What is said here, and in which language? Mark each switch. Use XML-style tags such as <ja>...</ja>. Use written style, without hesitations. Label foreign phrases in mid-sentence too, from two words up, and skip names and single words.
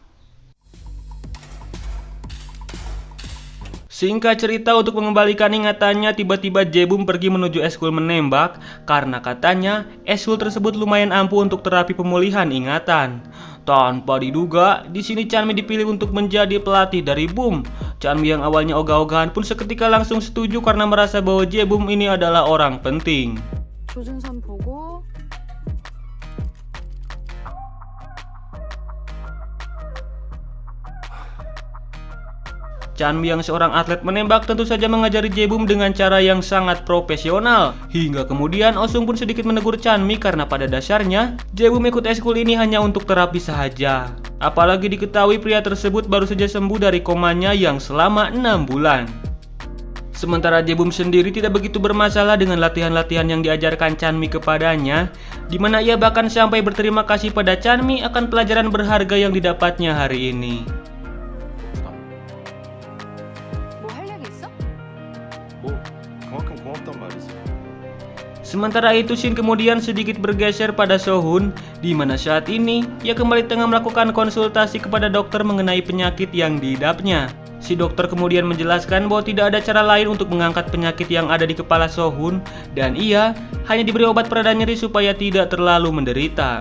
<id>Singkat cerita, untuk mengembalikan ingatannya, tiba-tiba Jae-bum pergi menuju eskul menembak karena katanya eskul tersebut lumayan ampuh untuk terapi pemulihan ingatan. Tanpa diduga, di sini Chanmi dipilih untuk menjadi pelatih dari Bum. Chanmi yang awalnya ogah-ogahan pun seketika langsung setuju karena merasa bahwa Jae-bum ini adalah orang penting.</id> <ko>조준선 보고</ko> <id>Chanmi yang seorang atlet menembak tentu saja mengajari Jae-bum dengan cara yang sangat profesional. Hingga kemudian Osung pun sedikit menegur Chanmi karena pada dasarnya Jae-bum ikut eskul ini hanya untuk terapi saja. Apalagi diketahui pria tersebut baru saja sembuh dari komanya yang selama 6 bulan. Sementara Jae-bum sendiri tidak begitu bermasalah dengan latihan-latihan yang diajarkan Chanmi kepadanya, di mana ia bahkan sampai berterima kasih pada Chanmi akan pelajaran berharga yang didapatnya hari ini.</id> <ko>그만큼 고맙단 말이지.</ko> <id>Sementara itu, Shin kemudian sedikit bergeser pada Sohun, di mana saat ini ia kembali tengah melakukan konsultasi kepada dokter mengenai penyakit yang diidapnya. Si dokter kemudian menjelaskan bahwa tidak ada cara lain untuk mengangkat penyakit yang ada di kepala Sohun, dan ia hanya diberi obat pereda nyeri supaya tidak terlalu menderita.</id>